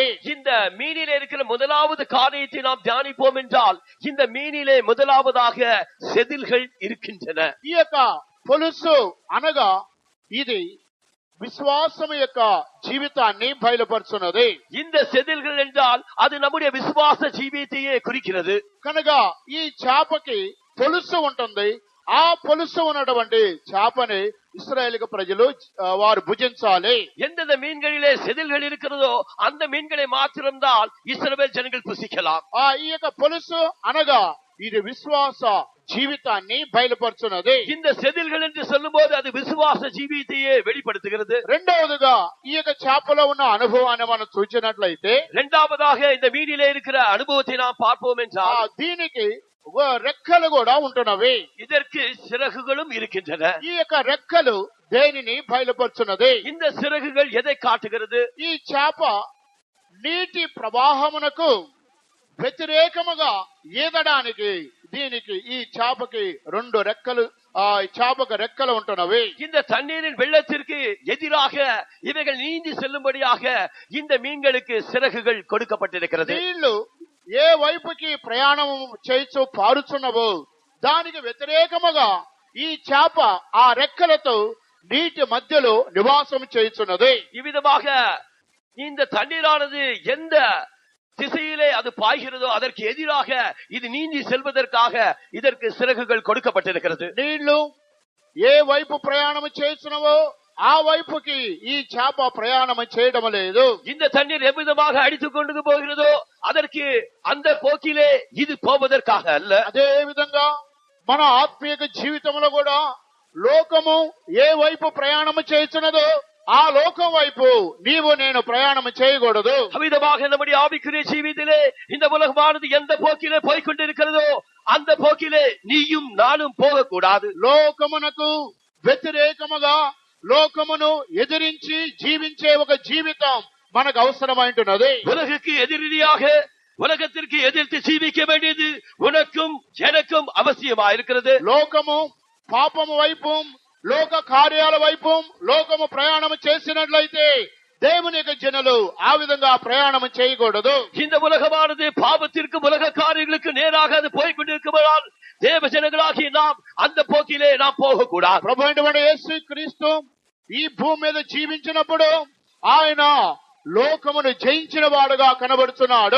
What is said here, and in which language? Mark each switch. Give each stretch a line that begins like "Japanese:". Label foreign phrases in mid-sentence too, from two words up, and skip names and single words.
Tamil: இந்த மீனிலே இருக்கிற முதலாவது காரியத்தை நாம் தியானிப்போம் என்றால், இந்த மீனிலே முதலாவதாக செதில்கள் இருக்கின்றன.
Telugu: ఈ యొక్క పొలుసు అనగా ఇది విశ్వాసం యొక్క జీవితాన్ని బయలుపరుచున్నది.
Tamil: இந்த செதில்கள் என்றால் அது நம்முடைய விசுவாச ஜீவியத்தையே குறிக்கிறது.
Telugu: కనుక ఈ చేపకి పొలుసు ఉంటుంది. ఆ పొలుసు ఉన్నటువంటి చేపని ఇశ్రాయేలు ప్రజలు వారు భుజించాలి.
Tamil: எந்தெந்த மீன்களிலே செதில்கள் இருக்கிறதோ அந்த மீன்களை மாத்திரம்தான் இஸ்ரவேல் ஜனங்கள் புசிக்கலாம்.
Telugu: ఈ యొక్క పొలుసు అనగా ఇది విశ్వాస జీవితాన్ని బయలుపరుచున్నది.
Tamil: இந்த செதில்கள் என்று சொல்லும் போது அது விசுவாச ஜீவியத்தையே வெளிப்படுத்துகிறது.
Telugu: రెండవదిగా ఈ యొక్క చేపలో ఉన్న అనుభవాన్ని మనం చూసినట్లయితే,
Tamil: இரண்டாவதாக இந்த மீனிலே இருக்கிற அனுபவத்தை நாம் பார்ப்போம் என்றால்,
Telugu: దీనికి రెక్కలు కూడా ఉంటున్నవి.
Tamil: இதற்கு சிறகுகளும் இருக்கின்றன.
Telugu: ఈ యొక్క రెక్కలు దేనిని బయలుపరుచున్నది?
Tamil: இந்த சிறகுகள் எதை காட்டுகிறது?
Telugu: ఈ చేప నీటి ప్రవాహమునకు వ్యతిరేకముగా ఈదడానికి దీనికి ఈ చేపకి రెండు రెక్కలు, చేపకు రెక్కలు ఉంటున్నవి.
Tamil: இந்த தண்ணீரின் வெள்ளத்திற்கு எதிராக இவைகள் நீந்தி செல்லும்படியாக இந்த மீன்களுக்கு சிறகுகள் கொடுக்கப்பட்டிருக்கிறது.
Telugu: నీళ్లు ఏ వైపుకి ప్రయాణం చేయించు పారుచున్నవో దానికి వ్యతిరేకముగా ఈ చేప ఆ రెక్కలతో నీటి మధ్యలో నివాసం చేయుచున్నది.
Tamil: இவ்விதமாக இந்த தண்ணீரானது எந்த திசையிலே அது பாய்கிறதோ அதற்கு எதிராக இது நீந்தி செல்வதற்காக இதற்கு சிறகுகள் கொடுக்கப்பட்டிருக்கிறது.
Telugu: నీళ్లు ఏ వైపు ప్రయాణం చేస్తున్నవో ఆ వైపుకి ఈ చేప ప్రయాణం చేయడం లేదు.
Tamil: இந்த தண்ணீர் எவ்விதமாக அடித்துக் கொண்டு போகிறதோ அதற்கு அந்த போக்கிலே இது போவதற்காக அல்ல.
Telugu: అదే విధంగా మన ఆత్మీయ జీవితంలో కూడా లోకము ఏ వైపు ప్రయాణం చేస్తున్నదో ఆ లోకం వైపు నీవు నేను ప్రయాణం చేయకూడదు.
Tamil: அவ்விதமாக நம்முடைய ஆவிக்குரிய ஜீவிதத்திலே இந்த உலகமானது எந்த போக்கிலே போய்கொண்டிருக்கிறதோ அந்த போக்கிலே நீயும் நானும் போகக்கூடாது.
Telugu: లోకమునకు వ్యతిరేకముగా లోకమును ఎదిరించి జీవించే ఒక జీవితం మనకు అవసరమైంటున్నది.
Tamil: உலகுக்கு எதிரியாக உலகத்திற்கு எதிர்த்து ஜீவிக்க வேண்டியது உனக்கும் எனக்கும் அவசியமாயிருக்கிறது.
Telugu: లోకము పాపము వైపు, లోక కార్యాల వైపు లోకము ప్రయాణం చేసినట్లయితే దేవుని యొక్క జనులు ఆ విధంగా ప్రయాణం చేయకూడదు.
Tamil: இந்த உலகமானது பாவத்திற்கும் உலக காரியங்களுக்கு நேராக அது போய்கொண்டிருக்குமானால் தேவ ஜனங்களாகிய நாம் அந்த போக்கிலே நாம் போகக்கூடாது.
Telugu: ప్రభు అయినటువంటి యేసు క్రీస్తు ఈ భూమి మీద జీవించినప్పుడు ఆయన లోకమును జయించిన వాడుగా కనబడుతున్నాడు.